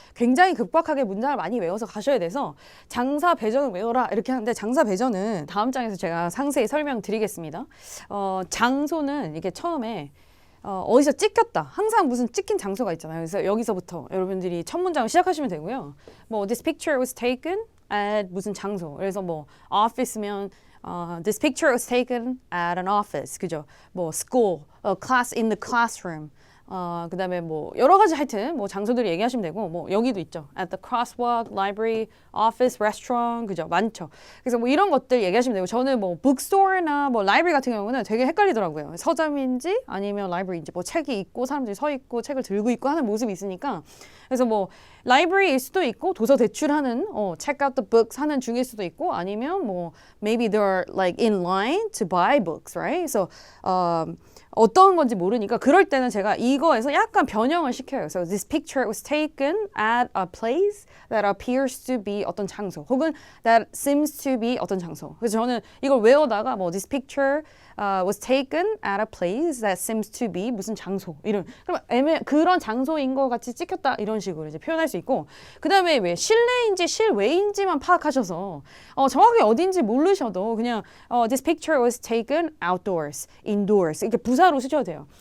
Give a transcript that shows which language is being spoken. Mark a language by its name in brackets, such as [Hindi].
[Korean] 굉장히 급박하게 문장을 많이 외워서 가셔야 돼서 장사 배전을 외워라 이렇게 하는데 장사 배전은 다음 장에서 제가 상세히 설명드리겠습니다. 장소는 이게 처음에 어디서 찍혔다. 항상 무슨 찍힌 장소가 있잖아요. 그래서 여기서부터 여러분들이 첫 문장을 시작하시면 되고요. [English] 뭐 this picture was taken at [Korean] 무슨 장소. 그래서 뭐 office면 [English] this picture was taken at an office. [Korean] 그죠? [English] 뭐 school, class in the classroom. [Korean] 그다음에 뭐 여러 가지 하여튼 뭐 장소들이 얘기하시면 되고 뭐 여기도 있죠. [English] At the crosswalk, library, office, restaurant. [Korean] 그죠? 많죠. 그래서 뭐 이런 것들 얘기하시면 되고 저는 뭐 bookstore나 뭐 library 같은 경우는 되게 헷갈리더라고요. 서점인지 아니면 library인지 뭐 책이 있고 사람들이 서 있고 책을 들고 있고 하는 모습이 있으니까 그래서 뭐 library일 수도 있고 도서 대출하는 [English] check out the books [Korean] 하는 중일 수도 있고 아니면 뭐 [English] maybe they're like in line to buy books, right? [Korean] 그래서 어떤 건지 모르니까 그럴 때는 제가 이거에서 약간 변형을 시켜요. 그래서 [English] this picture was taken at a place that appears to be [Korean] 어떤 장소 혹은 [English] that seems to be [Korean] 어떤 장소. 그래서 저는 이걸 외우다가 뭐 [English] this picture was taken at a place that seems to be [Korean] 무슨 장소 이런 그럼 그런 장소인 것 같이 찍혔다 이런 식으로 이제 표현할 수 있고 그 다음에 왜 실내인지 실외인지만 파악하셔서 정확히 어딘지 모르셔도 그냥 [English] this picture was taken outdoors, indoors [Korean] 이렇게 부사로 쓰셔도 돼요.